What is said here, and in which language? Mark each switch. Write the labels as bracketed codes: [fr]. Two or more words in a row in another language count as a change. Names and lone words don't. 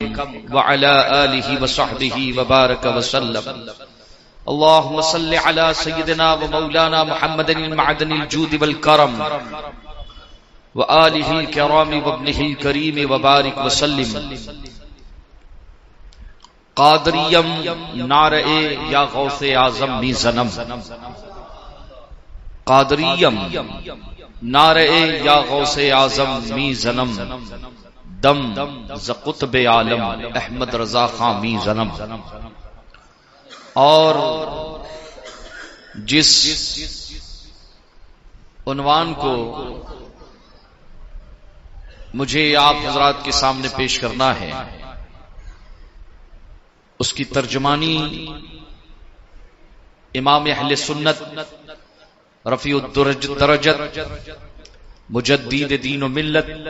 [ar] وعلى آله وصحبه وبارك وسلم. اللهم صل على سيدنا ومولانا محمد المعدن الجود والكرم وآله الكرام وابنه الكريم وبارك وسلم. [fa] قادریم نعرہ یا غوث اعظم می زنم، قادریم نعرہ یا غوث اعظم می زنم، دم ز قطب عالم احمد رضا خان می زنم. [ur] اور جس عنوان کو مجھے آپ حضرات کے سامنے پیش کرنا ہے، اس کی ترجمانی امام اہل سنت رفیع الدرجت مجدد دین و ملت